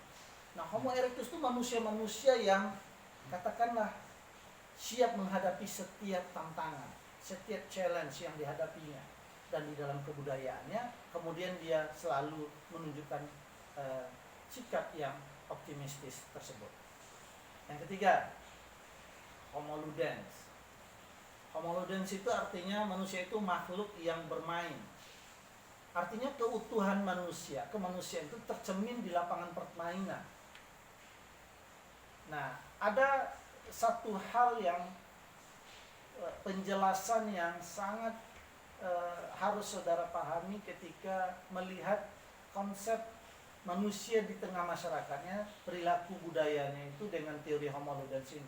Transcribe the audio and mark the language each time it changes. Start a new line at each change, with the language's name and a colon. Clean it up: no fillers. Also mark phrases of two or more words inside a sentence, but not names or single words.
Indonesian: Nah, Homo erectus itu manusia-manusia yang katakanlah siap menghadapi setiap tantangan, setiap challenge yang dihadapinya, dan di dalam kebudayaannya kemudian dia selalu menunjukkan sikap yang optimistis tersebut. Yang ketiga, Homo ludens. Homo ludens itu artinya manusia itu makhluk yang bermain. Artinya keutuhan manusia, kemanusiaan itu tercermin di lapangan permainan. Nah, ada satu hal yang penjelasan yang sangat harus saudara pahami ketika melihat konsep manusia di tengah masyarakatnya, perilaku budayanya itu dengan teori Homo ludens ini.